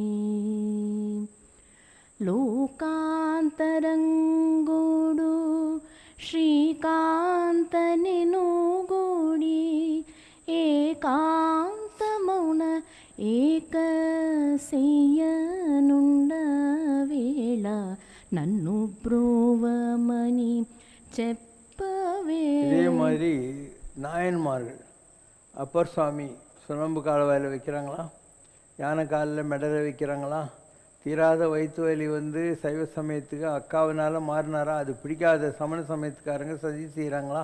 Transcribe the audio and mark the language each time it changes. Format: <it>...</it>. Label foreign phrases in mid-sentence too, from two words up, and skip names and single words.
<te>లోకాంతరంగుడు శ్రీకాంత నిను గూడి ఏకాంతమౌన ఏకసేయనుండ వేళ నన్ను బ్రోవమని చెప్పవే.</te> <ta>இதே மாதிரி நாயன்மார்கள் அப்பர் சுவாமி சுனம்பு கால்வாயில் வைக்கிறாங்களா, யானை காலில் மெடலை வைக்கிறாங்களா, தீராத வயிற்று வலி வந்து சைவ சமயத்துக்கு அக்காவினால மாறினாரா, அது பிடிக்காத சமண சமயத்துக்காரங்க சதி செய்கிறாங்களா.</ta>